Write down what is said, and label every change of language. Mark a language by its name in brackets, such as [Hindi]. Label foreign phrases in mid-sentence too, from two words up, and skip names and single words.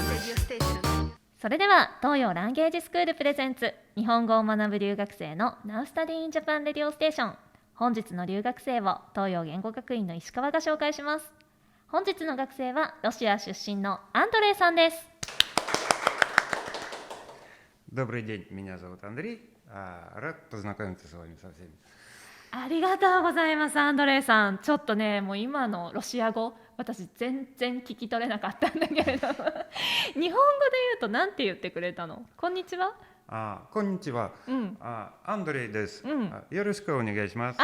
[Japanese] それでは東洋ランゲージスクールプレゼンツ日本語を学ぶ留学生の Now Study in Japan Radio Station。本日の留学生を東洋言語学院の石川が紹介します。本日の学生はロシア出身のアンドレイさんです。 [Russian] Добрый день, меня зовут Андрей. Рад познакомиться с вами со всеми. [Japanese] ありがとうございます。アンドレイさん、ちょっとねもう今のロシア語私全然聞き取れなかったんだけれども日本語で言うとなんて言ってくれたの？こんにちは。こんにちは。うんアンドレイです。うんよろしくお願いします。